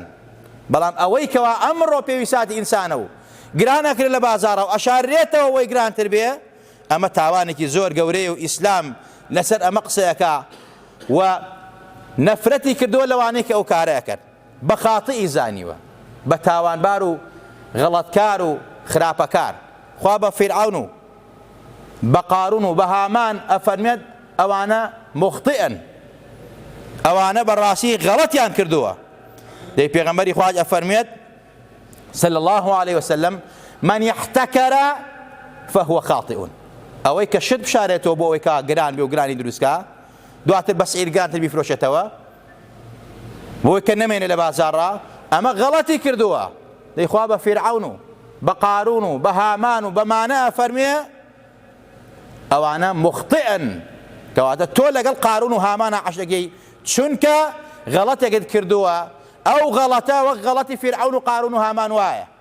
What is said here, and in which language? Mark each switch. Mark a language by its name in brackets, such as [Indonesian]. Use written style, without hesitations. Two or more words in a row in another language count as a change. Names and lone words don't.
[Central Kurdish] بەڵام ئەوەی کەوا ئەمڕۆ پێویستاتی ئینسانە و گران ئەکرێت لە بازارە و ئەشاررێتەوە ئەوەی گرانتر بێ، ئەمە تاوانێکی زۆر گەورەیە و ئیسلام لەسەر ئەمە قسەیەکە و نەفرەتی کردووە لەوانەیە کە ئەو کارەیە کرد، بە خاتئی زانیوە، بە تاوانبار و غەڵەتکار و خراپەکار. خوا بە فیرعەون و بە قارون و بە هامان ئەفەرمێت ئەوانە مخطئن، ئەوانە بەڕاستی غەڵەتیان کردووە. دەی پێغەمبەری خوا ئەفەرمێت [Arabic] صلى الله عليه وسلم من يحتكر فهو خاطئ. [Central Kurdish] ئەوەی کە شت بشارێتەوە بۆ ئەوەی کە گران بێ و گرانی دروستکە، دواتر بە سعیر گرانتر بیفرۆشێتەوە بۆی کە نەمێنێ لە بازاڕا، ئەمە غەڵەتی کردووە. دەی خوا بە فیرعەون و بە قارون و بە هامان و بەمانە ئەفەرمێ ئەوانە مخطئن، کەواتە تۆ لەگەڵ قارون و هامانە عەش دەکەی، چونکە غەڵەتێکت کردووە، ئەو غەڵەتە وەک غەڵەتی فیرعەون و قارون و هامان وایە.